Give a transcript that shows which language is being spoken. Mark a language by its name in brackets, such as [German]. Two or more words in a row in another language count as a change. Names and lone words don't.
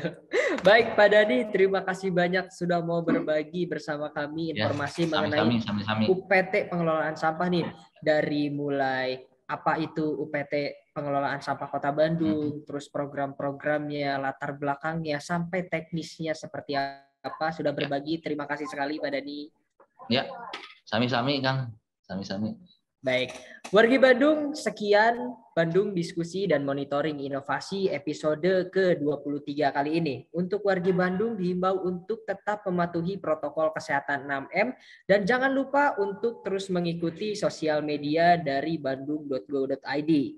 [Indonesian] Baik Pak Dani, terima kasih banyak sudah mau berbagi bersama kami informasi mengenai UPT pengelolaan sampah nih, dari mulai apa itu UPT pengelolaan sampah Kota Bandung, terus program-programnya, latar belakangnya, sampai teknisnya seperti apa, sudah berbagi. Terima kasih sekali Pak Dani. [Sundanese] Ya, sami-sami Kang, sami-sami. [Indonesian] Baik, wargi Bandung, sekian Bandung Diskusi dan Monitoring Inovasi episode ke-23 kali ini. Untuk wargi Bandung dihimbau untuk tetap mematuhi protokol kesehatan 6M dan jangan lupa untuk terus mengikuti sosial media dari bandung.go.id.